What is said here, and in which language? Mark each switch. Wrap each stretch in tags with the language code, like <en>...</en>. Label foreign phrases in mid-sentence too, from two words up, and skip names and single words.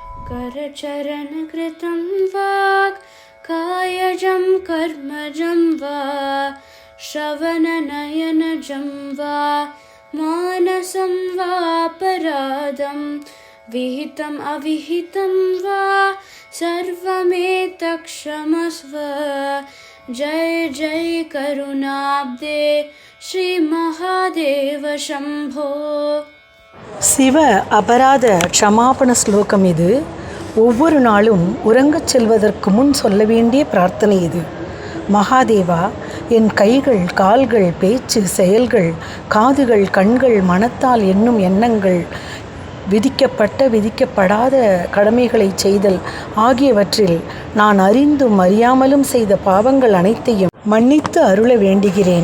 <sa>करचरणकृतं वाक् कायजं कर्मजं वा श्रवणनयनजं वा मानसं वापराधं विहितम् अविहितं वा सर्वमेतत्क्षमस्व। जय जय करुणाब्दे श्री महादेव शंभो।</sa> <ta>சிவ அபராத க்ஷமாபண ஸ்லோகம் இது. ஒவ்வொரு நாளும் உறங்கச் செல்வதற்கு முன் சொல்ல வேண்டிய பிரார்த்தனை இது. மகாதேவா, என் கைகள், கால்கள், பேச்சு, செயல்கள், காதுகள், கண்கள், மனத்தால் எண்ணும் எண்ணங்கள், விதிக்கப்பட்ட விதிக்கப்படாத கடமைகளை செய்தல் ஆகியவற்றில் நான் அறிந்தும் அறியாமலும் செய்த பாவங்கள் அனைத்தையும் மன்னித்து அருள வேண்டுகிறேன்.</ta>